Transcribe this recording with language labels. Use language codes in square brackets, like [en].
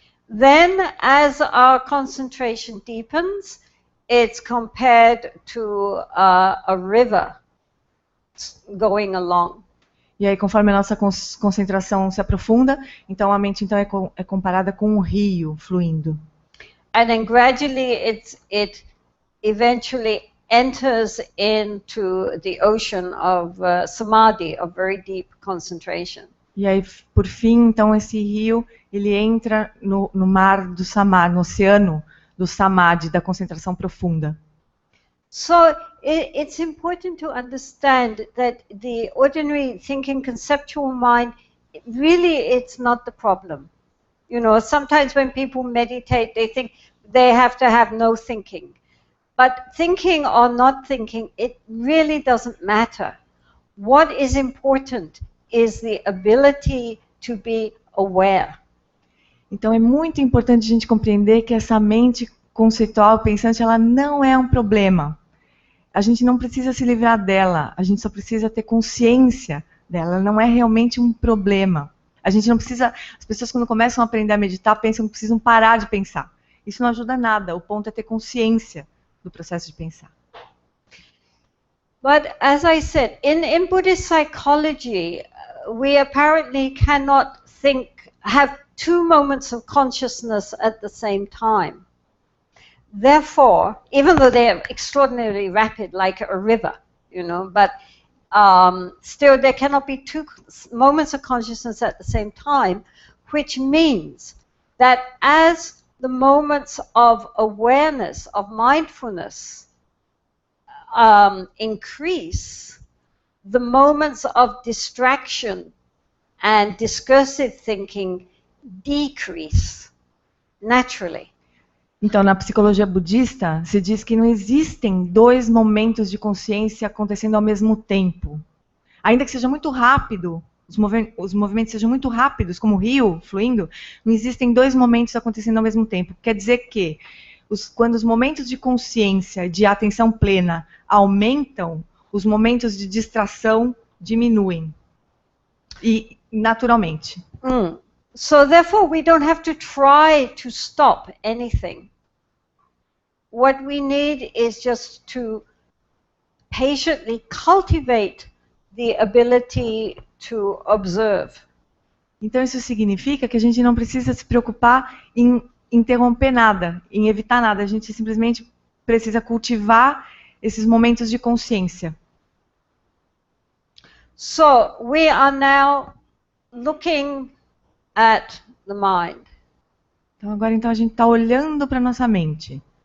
[en] Then, as our concentration deepens, it's compared to a river going along. [pt] E aí, conforme a nossa concentração se aprofunda, então a mente então é comparada com um rio fluindo. [en] And then gradually it eventually enters into the ocean of samadhi, of very deep concentration. [pt] E aí, por fim, então esse rio ele entra no mar do samadhi, no oceano do samadhi, da concentração profunda. [en] So it's important to understand that the ordinary thinking conceptual mind, really it's not the problem. You know, sometimes when people meditate, they think they have to have no thinking. But thinking or not thinking, it really doesn't matter. What is important is the ability to be aware. [pt] Então é muito importante a gente compreender que essa mente conceitual, pensante, ela não é um problema. A gente não precisa se livrar dela, a gente só precisa ter consciência dela, ela não é realmente um problema. A gente não precisa, as pessoas quando começam a aprender a meditar pensam que precisam parar de pensar. Isso não ajuda nada, o ponto é ter consciência do processo de pensar. [en] But as I said, in Buddhist psychology, we apparently cannot have two moments of consciousness at the same time. Therefore, even though they are extraordinarily rapid, like a river, but still there cannot be two moments of consciousness at the same time, which means that as the moments of awareness, of mindfulness increase, the moments of distraction and discursive thinking decrease naturally. [pt] Então, na psicologia budista, se diz que não existem dois momentos de consciência acontecendo ao mesmo tempo. Ainda que seja muito rápido, os movimentos sejam muito rápidos, como o rio fluindo, não existem dois momentos acontecendo ao mesmo tempo. Quer dizer que, quando os momentos de consciência, de atenção plena aumentam, os momentos de distração diminuem. E naturalmente. [en] So therefore we don't have to try to stop anything. What we need is just to patiently cultivate the ability to observe. [pt] Então isso significa que a gente não precisa se preocupar em interromper nada, em evitar nada. A gente simplesmente precisa cultivar esses momentos de consciência. [en] So we are now looking at the mind. [pt] Então agora a gente está olhando para nossa mente.